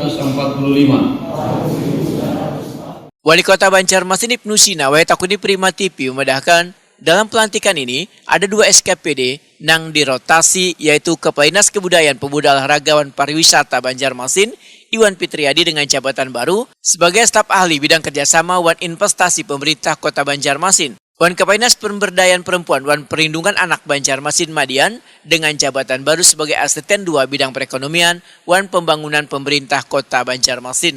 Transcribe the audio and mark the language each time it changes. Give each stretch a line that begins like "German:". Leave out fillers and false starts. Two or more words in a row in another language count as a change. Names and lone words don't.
Indonesian: Wali Kota Banjarmasin Ibnu Sina Takuni Prima TV memedahkan dalam pelantikan ini ada 2 SKPD nang dirotasi, yaitu Kepala Dinas Kebudayaan Pemuda Olahragawan Pariwisata Banjarmasin Iwan Fitriadi dengan jabatan baru sebagai staf ahli bidang kerjasama Wan Investasi Pemerintah Kota Banjarmasin. Wan Kepala Dinas Pemberdayaan Perempuan Wan Perlindungan Anak Banjarmasin Madian dengan jabatan baru sebagai Asisten 2 Bidang Perekonomian Wan Pembangunan Pemerintah Kota Banjarmasin.